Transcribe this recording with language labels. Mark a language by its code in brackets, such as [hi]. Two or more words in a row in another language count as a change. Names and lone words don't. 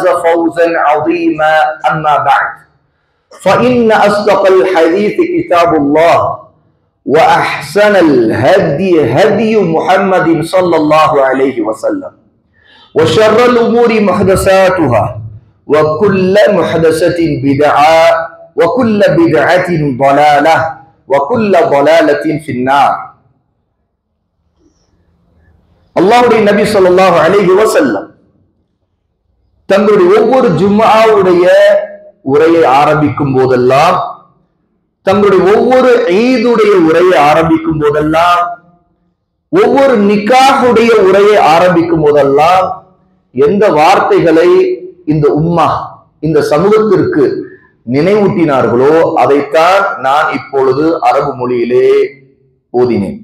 [ar] فوزا عظيما أما بعد فإن أصدق الحديث كتاب الله وأحسن الهدي هدي محمد صلى الله عليه وسلم وشر الأمور محدثاتها وكل محدثة بدعة وكل بدعة ضلالة وكل ضلالة في النار. [ta] அல்லாஹ்வுடைய நபி ஸல்லல்லாஹு அலைஹி வஸல்லம் தங்களுடைய ஒவ்வொரு ஜும்ஆவுடைய உரையை ஆரம்பிக்கும் போதெல்லாம், தங்களுடைய ஒவ்வொரு ஈதுடைய உரையை ஆரம்பிக்கும் போதெல்லாம், ஒவ்வொரு நிக்காஹுடைய உரையை ஆரம்பிக்கும் போதெல்லாம் எந்த வார்த்தைகளை இந்த உம்மா, இந்த சமூகத்திற்கு நினைவூட்டினார்களோ அதைத்தான் நான் இப்பொழுது அரபு மொழியிலே ஓதினேன்.